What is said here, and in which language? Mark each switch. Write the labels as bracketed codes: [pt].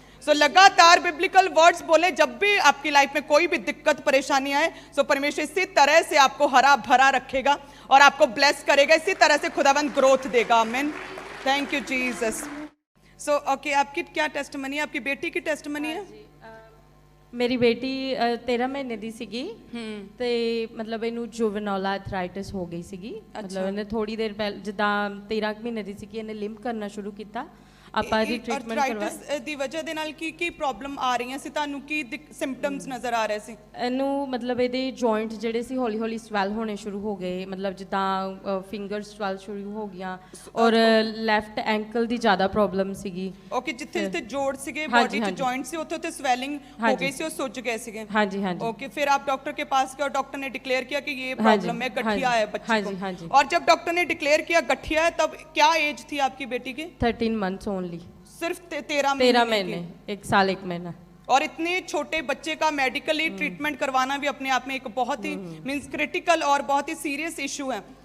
[hi] सो लगातार biblical words बोले। जब भी आपकी लाइफ में कोई भी दिक्कत परेशानी आए, सो परमेश्वर इसी तरह से आपको हरा भरा रखेगा और आपको ब्लेस करेगा। इसी तरह से खुदावंद ग्रोथ देगा। आमीन। Thank you Jesus. So okay, आपकी क्या टेस्टमनी है? आपकी बेटी की टेस्टमनी है? [pa] ਮੇਰੀ ਬੇਟੀ 13 ਮਹੀਨੇ ਦੀ ਸੀਗੀ ਤੇ ਮਤਲਬ ਇਹਨੂੰ ਜੁਵੈਨਾਲ ਆਰਥਰਾਈਟਿਸ ਹੋ ਗਈ ਸੀਗੀ। ਮਤਲਬ ਇਹਨੇ ਥੋੜੀ ਦੇਰ ਪਹਿਲਾਂ ਜਿੱਦਾਂ 13 ਮਹੀਨੇ ਦੀ ਸੀਗੀ ਇਹਨੇ ਲਿੰਪ ਕਰਨਾ ਸ਼ੁਰੂ ਕੀਤਾ। ਆਪਾਂ ਇਹਦੀ ਟ੍ਰੀਟਮੈਂਟ ਆਰਥਰਾਈਟਿਸ ਦੀ ਵਜ੍ਹਾ ਦੇ ਨਾਲ ਕੀ ਪ੍ਰੋਬਲਮ ਆ ਰਹੀਆਂ ਸੀ ਤੁਹਾਨੂੰ? ਕੀ ਸਿੰਪਟਮਸ ਨਜ਼ਰ ਆ ਰਹੇ ਸੀ? ਇਹਨੂੰ ਮਤਲਬ ਇਹਦੇ ਜੁਆਇੰਟ ਜਿਹੜੇ ਸੀ ਹੌਲੀ ਹੌਲੀ ਸਵੈਲ ਹੋਣੇ ਸ਼ੁਰੂ ਹੋ ਗਏ। ਮਤਲਬ ਜਿੱਦਾਂ ਫਿੰਗਰ ਸਵੈਲ ਸ਼ੁਰੂ ਹੋ ਗਈਆਂ ਔਰ ਲੈਫਟ ਐਂਕਲ ਦੀ ਜ਼ਿਆਦਾ ਪ੍ਰੋਬਲਮ ਸੀਗੀ। ਓਕੇ, ਜਿੱਥੇ ਜਿੱਥੇ ਜੋੜ ਸੀਗੇ ਬੋਡੀ 'ਚ ਜੁਆਇੰਟ ਸੀ ਉੱਥੇ ਉੱਥੇ ਸਵੈਲਿੰਗ ਹੋ ਗਈ ਸੀ, ਉਹ ਸੁੱਜ ਗਏ ਸੀਗੇ। ਹਾਂਜੀ ਹਾਂਜੀ। [hi] ओके, फिर आप डॉक्टर के पास गए और डॉक्टर ने डिक्लेयर किया कि ये प्रॉब्लम है, गठिया है बच्चे को। हाँ जी। और जब डॉक्टर ने डिक्लेयर किया गठिया है, तब क्या एज थी आपकी बेटी की? [en] 13 months only. [hi] सिर्फ 13 13 महीने महीने, 1 साल 1 महीना। और इतने छोटे बच्चे का मेडिकली ट्रीटमेंट करवाना भी अपने आप में एक बहुत ही मींस क्रिटिकल और बहुत ही सीरियस इशू है।